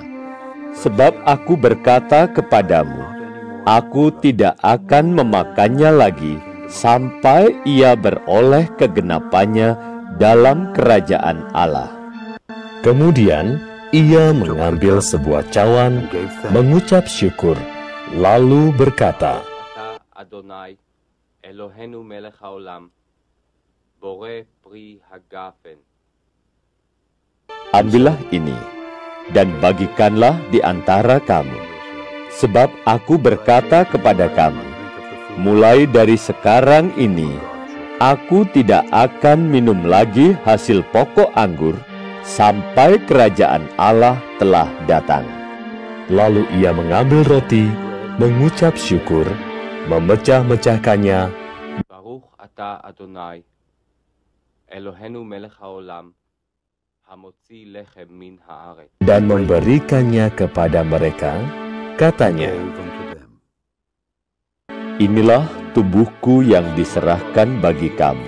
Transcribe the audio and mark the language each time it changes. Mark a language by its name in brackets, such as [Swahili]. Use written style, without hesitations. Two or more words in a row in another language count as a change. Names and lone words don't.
[Indonesian] Sebab aku berkata kepadamu, aku tidak akan memakannya lagi sampai ia beroleh kegenapannya dalam kerajaan Allah." Kemudian ia mengambil sebuah cawan, mengucap syukur, lalu berkata, [Hebrew] אדני אלהינו מלך העולם בורא פרי הגפן. [Indonesian] "Ambillah ini, dan bagikanlah di antara kamu. Sebab aku berkata kepada kamu, mulai dari sekarang ini, aku tidak akan minum lagi hasil pokok anggur, sampai kerajaan Allah telah datang." Lalu ia mengambil roti, mengucap syukur, memecah-mecahkannya, [Hebrew] ברוך אתה אדני אלהינו מלך העולם המוציא לחם מן הארץ. [Indonesian] dan memberikannya kepada mereka, katanya, "Inilah tubuhku yang diserahkan bagi kamu.